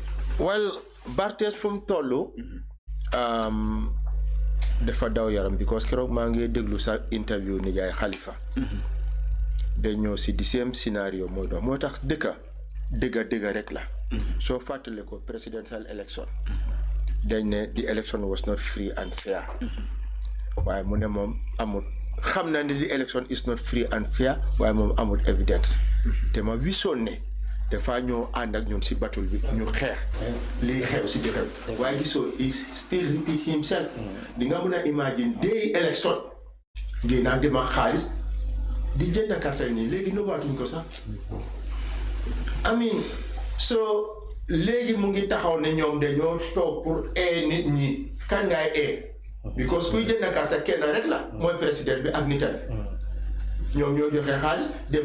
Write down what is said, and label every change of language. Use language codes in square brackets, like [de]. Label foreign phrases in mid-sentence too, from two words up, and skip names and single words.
[wo] well Barthes fu mu toll. dafa daw yaram because keroog maa ngi déglu sa interview nijaay Khalifa. day ñëw si di same scénario mooy doon moo tax dëgg rek la. soo fàttale ko presidential election. dañ ne [en] the election was not free and fair. [wo] waaye mu ne moom amul xam na ne [en] the election is not free and fair [wo] waaye moom amul evidence. te ma wisoon ne dafa ñoo ànd ak ñun si batul bi ñu xeex lii xew si dëkk bi waaye gisoo [en] is still repeat himself. [wo] di nga mun a imagine day election ngeen naan dema xaalis di jënd carte nii léegi nëbbaatuñ ko sax amin so léegi mu ngi taxaw ne ñoom dañoo toog pour nit ñi kan ngaay because kuy jënd carte kenn rek la mooy président bi ak nitam ñoom ñoo joxe xaalis dem